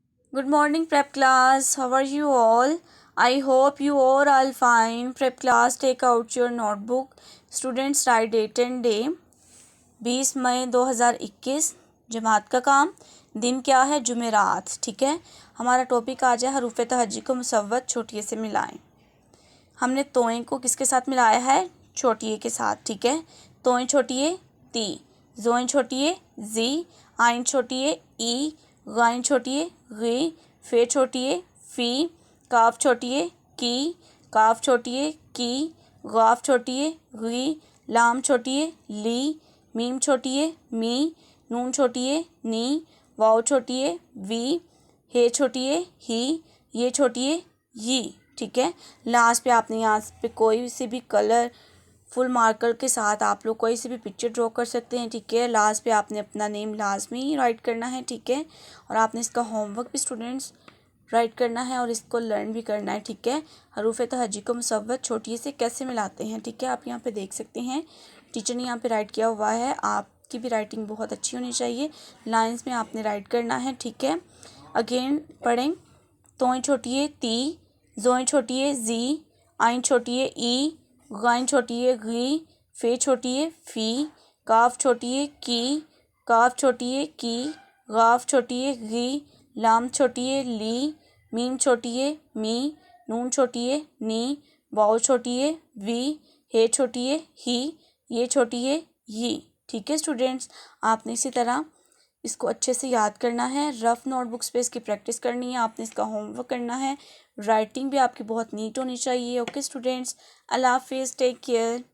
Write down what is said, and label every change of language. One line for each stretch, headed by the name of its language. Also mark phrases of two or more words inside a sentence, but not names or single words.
English: Good morning, prep class. How are you all? I hope you all are fine. Prep class, take out your notebook. Students, write date and day.
Urdu: 20 مئی 2021۔ جماعت کا کام. دن کیا ہے؟ جمعرات۔ ٹھیک ہے. ہمارا ٹاپک آج ہے حروف تہجی کو مصوت چھوٹی یے سے ملائیں. ہم نے طوئیں کو کس کے ساتھ ملایا ہے? چھوٹی یے کے ساتھ۔ ٹھیک ہے۔ طوئیں چھوٹی یے طی، ظوئیں چھوٹی یے ظی، عین چھوٹی یے عی، غین چھوٹی یے غی، فے چھوٹی یے فی، قاف چھوٹی یے قی، کاف چھوٹی یے کی، گاف چھوٹی یے گی، لام چھوٹی یے لی، میم چھوٹی یے می، نون چھوٹی یے نی, واؤ چھوٹی یے وی، ہے چھوٹی یے ہی، یے چھوٹی یے یے۔ ٹھیک ہے. لاسٹ پہ آپ نے یہاں پہ کوئی سے بھی
English: colorful marker
Urdu: کے ساتھ آپ لوگ کوئی سے بھی
English: picture draw
Urdu: کر سکتے ہیں. ٹھیک ہے. لاسٹ پہ آپ نے اپنا نیم لازمی رائٹ کرنا ہے. ٹھیک ہے. اور آپ نے اس کا ہوم ورک بھی اسٹوڈنٹس رائٹ کرنا ہے اور اس کو لرن بھی کرنا ہے. ٹھیک ہے. حروف تہجی کو مصوت چھوٹی یے سے کیسے ملاتے ہیں. ٹھیک ہے. آپ یہاں پہ دیکھ سکتے ہیں ٹیچر نے یہاں پہ رائٹ کیا ہوا ہے. آپ کی بھی رائٹنگ بہت اچھی ہونی چاہیے۔ لائنز میں آپ نے رائٹ کرنا ہے. ٹھیک ہے۔ اگین پڑھیں۔ طوئیں چھوٹی یے طی، ظوئیں چھوٹی یے ظی، عین چھوٹی یے عی، غین چھوٹی یے غی، فے چھوٹی یے فی، قاف چھوٹی یے قی، کاف چھوٹی یے کی، گاف چھوٹی یے گی، لام چھوٹی یے لی، میم چھوٹی یے می، نون چھوٹی یے نی, واؤ چھوٹی یے وی، ہے چھوٹی یے ہی، یے چھوٹی یے یے. ٹھیک ہے اسٹوڈنٹس، آپ نے اسی طرح اس کو اچھے سے یاد کرنا ہے.
English: rough notebooks
Urdu: پہ اس کی پریکٹس کرنی ہے۔ آپ نے اس کا ہوم ورک کرنا ہے. رائٹنگ بھی آپ کی بہت نیٹ ہونی چاہیے.
English: okay students,
Urdu: اللہ حافظ,
English: take care.